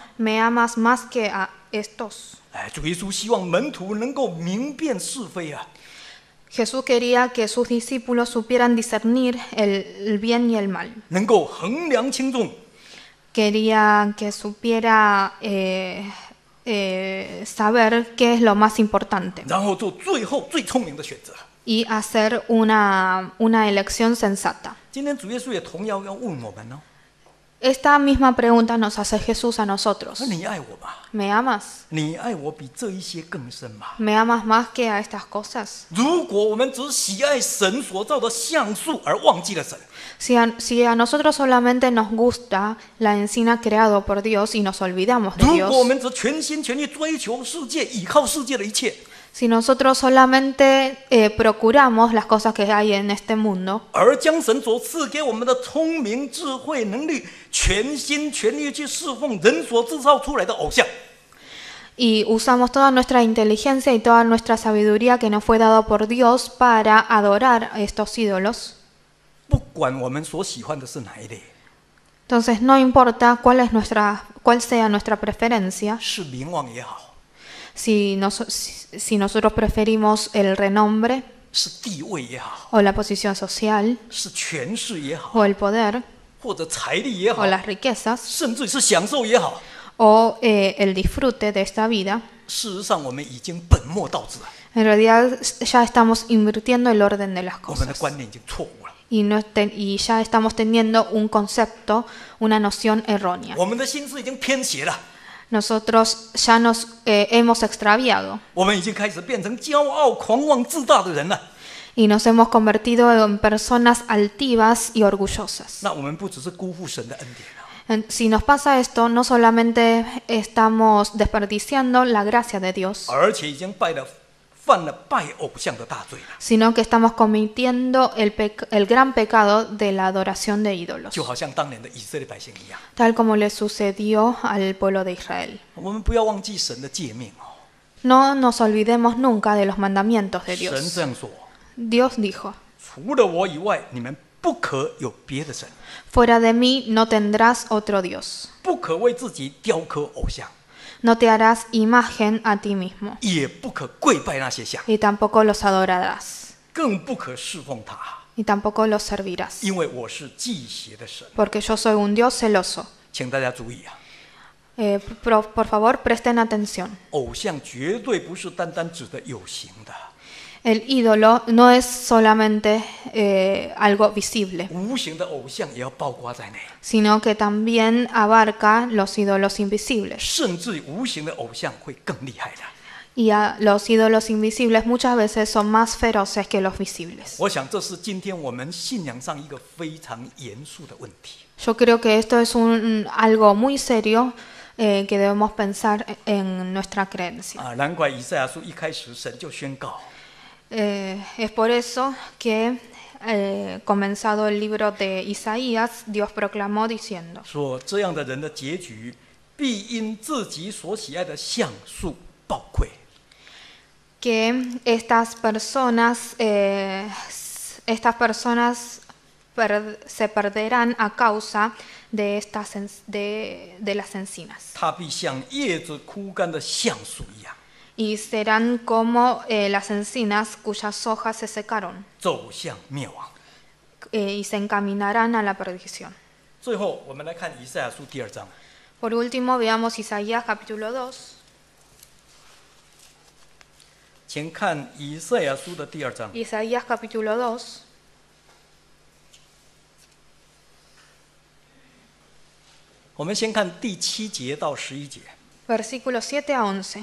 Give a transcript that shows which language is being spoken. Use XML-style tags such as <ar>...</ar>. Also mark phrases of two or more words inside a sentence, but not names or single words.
<es>¿Me amas más que a estos?</es> <zh>哎，主耶稣希望门徒能够明辨是非啊。</zh> <es>Jesús quería que sus discípulos supieran discernir el bien y el mal.</es> <zh>能够衡量轻重，</zh> <es>Quería que supiera saber qué es lo más importante</es> <zh>然后做最后最聪明的选择。</zh> <es>y hacer una elección sensata.</es> <zh>今天主耶稣也同样要问我们哦，</zh> <es>Esta misma pregunta nos hace Jesús a nosotros.</es> <zh>你爱我吗？</zh> <es>¿Me amas?</es> <zh>你爱我比这一些更深吗？</zh> <es>¿Me amas más que a estas cosas?</es> <zh>如果我们只喜爱神所造的橡树而忘记了神，</zh> <es>Si a nosotros solamente nos gusta la encina creado por Dios y nos olvidamos de</es> <zh>如</zh> <es>Dios,</es> <zh>果我们只全心全意追求世界，依靠世界的一切，</zh> <es>si nosotros solamente procuramos las cosas que hay en este mundo</es> <zh>而将神所赐给我们的聪明、智慧、能力，全心全意去侍奉人所制造出来的偶像，</zh> <es>y usamos toda nuestra inteligencia y toda nuestra sabiduría que nos fue dado por Dios para adorar a estos ídolos,</es> <zh>不管我们所喜欢的是哪一类，</zh> <es>entonces no importa cuál sea nuestra preferencia,</es> <zh>是名望也好，</zh> <es>si nosotros preferimos el renombre</es> <zh>是地位也好，</zh> <es>o la posición social</es> <zh>是权势也好，</zh> <es>o el poder</es> <zh>或者财力也好</zh> <es>o，las riquezas</es> <zh>甚至是享受也好，</zh> <es>o el disfrute de esta vida,</es> <zh>事实上我们已经本末倒置了，</zh> <es>en realidad ya estamos invirtiendo el orden de las</es> <zh>我们的</zh> <es>cosas</es> <zh>观念已经错误了，</zh> <es>y ya estamos teniendo un concepto, una noción errónea.</es> <zh>我们的心思已经偏斜了，</zh> <es>Nosotros ya nos hemos extraviado</es> <zh>我们已经开始变成骄傲、狂妄、自大的人了。</zh> <es>y nos hemos convertido en personas altivas y orgullosas.</es> <zh>那我们不只是辜负神的恩典了，</zh> <es>Si nos pasa esto, no solamente estamos desperdiciando la gracia de Dios,</es> <zh>而且已经犯了拜偶像的大罪了，</zh> <es>sino que estamos cometiendo el gran pecado de la adoración de ídolos,</es> <zh>就好像当年的以色列百姓一样。</zh> <es>tal como le sucedió al pueblo de Israel.</es> <zh>我们不要忘记神的诫命哦。</zh> <es>No nos olvidemos nunca de los mandamientos de</es> <zh>神</zh> <es>Dios.</es> <zh>这样说：</zh> <es>Dios dijo,</es> <zh>除了我以外，你们不可有别的神，</zh> <es>fuera de mí no tendrás otro Dios,</es> <zh>不可为自己雕刻偶像，</zh> <es>no te harás imagen a ti mismo,</es> <zh>也不可跪拜那些像，</zh> <es>y tampoco los adorarás,</es> <zh>更不可侍奉他，</zh> <es>y tampoco los servirás,</es> <zh>因为我是忌邪的神。</zh> <es>porque yo soy un Dios celoso.</es> <zh>请大家注意啊，</zh> <es>Por favor, presten atención.</es> <zh>偶像绝对不是单单指的有形的，</zh> <es>El ídolo no es solamente algo visible,</es> <zh>无形的偶像也要包括在内，</zh> <es>sino que también abarca los ídolos invisibles.</es> <zh>甚至无形的偶像会更厉害的。</zh> <es>Y los ídolos invisibles muchas veces son más feroces que los visibles.</es> <zh>我想这是今天我们信仰上一个非常严肃的问题。</zh> <es>Yo creo que esto es algo muy serio que debemos pensar en nuestra creencia.</es> <zh>啊，难怪以赛亚书一开始神就宣告，</zh> <es>Es por eso que comenzado el libro de Isaías, Dios proclamó diciendo</es> <zh>说这样的人的结局必因自己所喜爱的橡树暴溃。</zh> <es>que estas personas se perderán a causa de las encinas</es> <zh>它必像叶子枯干的橡树一样，</zh> <es>y serán como las encinas cuyas hojas se secaron</es> <zh>走向灭亡。</zh> <es>y se encaminarán a la perdición.</es> <zh>最后，我们来看以赛亚书第2章。</zh> <es>Por último, veamos Isaías capítulo 2.</es> <zh>请看以赛亚书的第2章。</zh> <es>Isaías capítulo 2.</es> <zh>我们先看第7节到11节。</zh> <es>Versículos 7 a 11.</es>